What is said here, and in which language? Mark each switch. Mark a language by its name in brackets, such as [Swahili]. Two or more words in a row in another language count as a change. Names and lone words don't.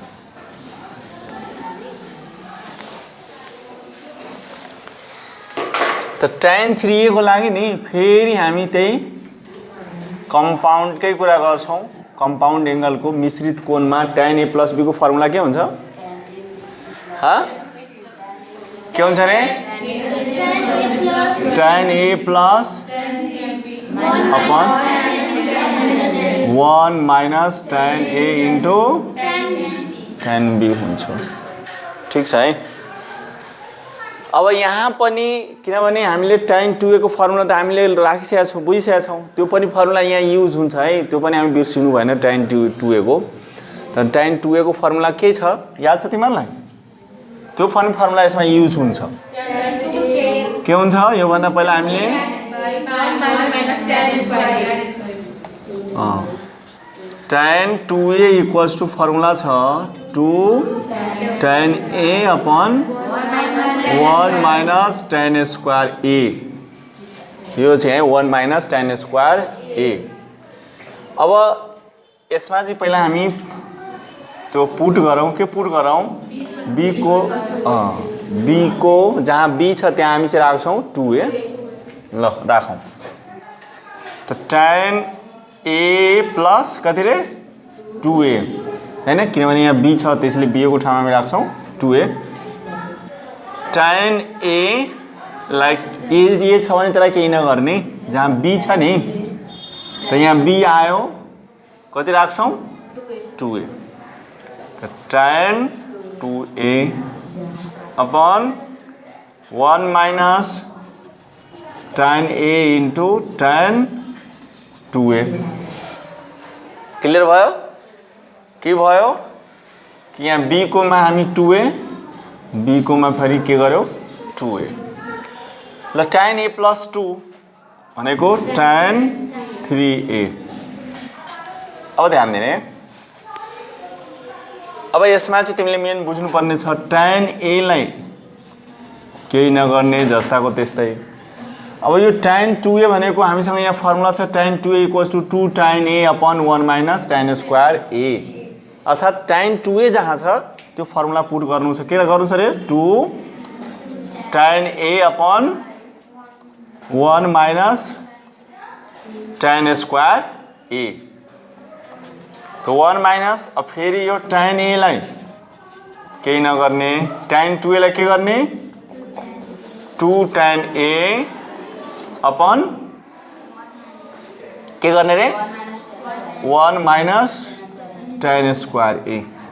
[Nepali] त tan 3a को लागि नि फेरि हामी त्यही कम्पाउन्डकै कुरा गर्छौं कम्पाउन्ड एंगलको मिश्रित कोणमा tan a + b को फर्मुला के हुन्छ के हुन्छ रे tan a + अपन 1 माइनस tan a इन्टु tan b हुन्छ ठीक छ है अब यहाँ पनि किनभने हामीले tan 2a को फर्मुला त हामीले राखिसकेका छौं बुझिसकेका छौं त्यो पनि फर्मुला यहाँ युज हुन्छ है त्यो पनि हामी बिर्सिनु भएन tan 2a को त tan 2a को फर्मुला के छ याद छ तिमीलाई त्यो फर्मुला यसमा युज हुन्छ के हुन्छ यो भन्दा पहिला हामीले tan 2a [English] equals to [Nepali] फर्मुला छ 2 tan a अपन 1 माइनस tan स्क्वायर a यो चाहिँ 1 माइनस tan स्क्वायर a अब यसमा चाहिँ पहिला हामी त्यो पुट गरौँ के पुट गरौँ b को जहाँ b छ त्यहाँ हामी चाहिँ राख्छौं 2a ल राखौं त tan a प्लस कति रे 2a हैन किनभने यहाँ b छ त्यसले b को ठाउँमा हामी राख्छौं 2a tan a लाइक a छ भने त्यसलाई केही नगर्ने जहाँ b छ नि त यहाँ b आयो कति राख्छौं 2a त tan 2a अपन 1 माइनस tan a इन्टु tan 2a क्लियर भयो के भयो कि यहाँ b को मा हामी 2a b को मा फेरि के गर्यो 2a ल tan a + 2 भनेको tan 3a अब ध्यान दिने अब यसमा चाहिँ तिमीले मेन बुझ्नु पर्ने छ tan a लाई केही नगर्ने जस्ताको त्यस्तै अब यो tan 2a भनेको हामीसँग यहाँ फर्मुला छ tan 2a = 2 tan a अपन 1 माइनस tan स्क्वायर a अर्थात् tan 2a जहाँ छ त्यो फर्मुला पुट गर्नु छ के गर्नु छ रे 2 tan a अपन 1 माइनस tan स्क्वायर a तो 1 माइनस अब फेरि यो tan a लाई केही नगर्ने tan 2a लाई के गर्ने 2 tan a अपन के गर्ने रे 1 माइनस tan स्क्वायर a